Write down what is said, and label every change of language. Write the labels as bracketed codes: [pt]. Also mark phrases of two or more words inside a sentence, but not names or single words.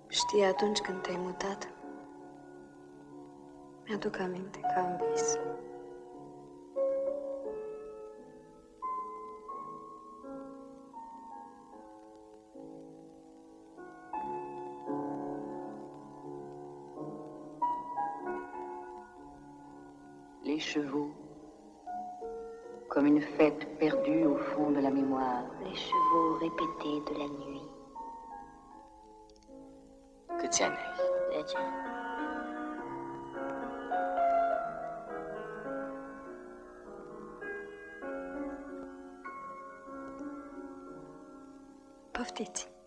[ro] Știi, atunci când te-ai mutat, mi-aduc aminte ca în vis. [fr] Les chevaux, comme une fête perdue au fond de la mémoire. Les chevaux répétés de la nuit. [ro] Câți ani ai? 10. Poftiți!